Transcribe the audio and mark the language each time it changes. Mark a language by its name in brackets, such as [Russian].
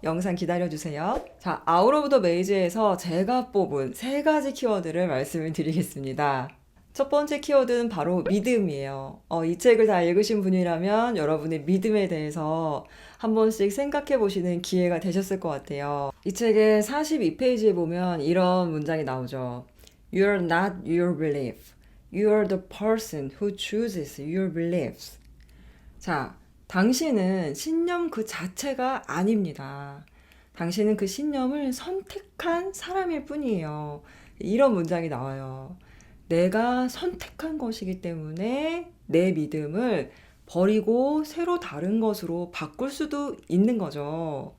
[Korean] 영상 기다려주세요. 자, 아웃 오브 더 메이즈에서 제가 뽑은 3가지 키워드를 말씀을 드리겠습니다. 첫 번째 키워드는 바로 믿음이에요. 이 책을 다 읽으신 분이라면 여러분의 믿음에 대해서 한 번씩 생각해 보시는 기회가 되셨을 것 같아요. 이 책의 42페이지에 보면 이런 문장이 나오죠. [English] You're not your belief. You're the person who chooses your beliefs. [Korean] 자, 당신은 신념 그 자체가 아닙니다. 당신은 그 신념을 선택한 사람일 뿐이에요. 이런 문장이 나와요. 내가 선택한 것이기 때문에 내 믿음을 버리고 새로 다른 것으로 바꿀 수도 있는 거죠.